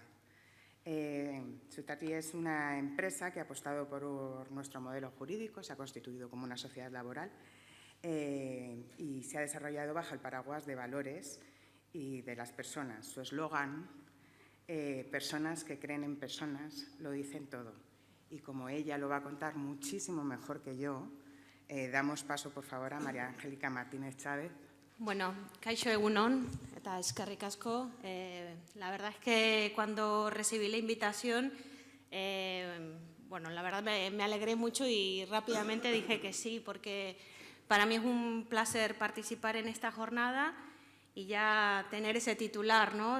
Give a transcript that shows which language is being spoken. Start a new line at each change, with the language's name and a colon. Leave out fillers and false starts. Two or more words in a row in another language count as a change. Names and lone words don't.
Spanish: Zutargi es una empresa que ha apostado por nuestro modelo jurídico, se ha constituido como una sociedad laboral y se ha desarrollado bajo el paraguas de valores y de las personas. Su eslogan, personas que creen en personas, lo dicen todo. Y como ella lo va a contar muchísimo mejor que yo, damos paso, por favor, a María Angélica Martínez Chávez.
Basque: Bueno, kaixo egunon eta eskerrik asko.
Spanish: La verdad es que cuando recibí la invitación, bueno, la verdad me alegré mucho y rápidamente dije que sí, porque para mí es un placer participar en esta jornada y ya tener ese titular, ¿no?